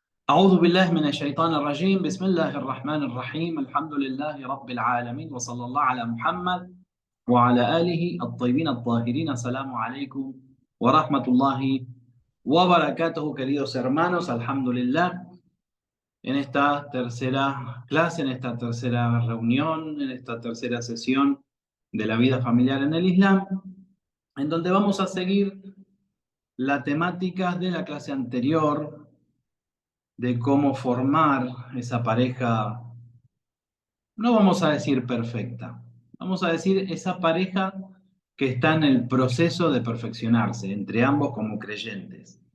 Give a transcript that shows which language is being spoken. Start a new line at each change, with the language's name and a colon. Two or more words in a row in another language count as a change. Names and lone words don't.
Arabic: أعوذ بالله من الشيطان الرجيم بسم الله الرحمن الرحيم الحمد لله رب العالمين وصلى الله على محمد وعلى آله الطيبين الطاهرين. السلام عليكم ورحمة الله وبركاته,
Spanish: queridos hermanos. Alhamdulillah, en esta tercera clase, en esta tercera reunión, en esta tercera sesión de la vida familiar en el Islam, en donde vamos a seguir la temática de la clase anterior, de cómo formar esa pareja, no vamos a decir perfecta, vamos a decir esa pareja que está en el proceso de perfeccionarse entre ambos como creyentes.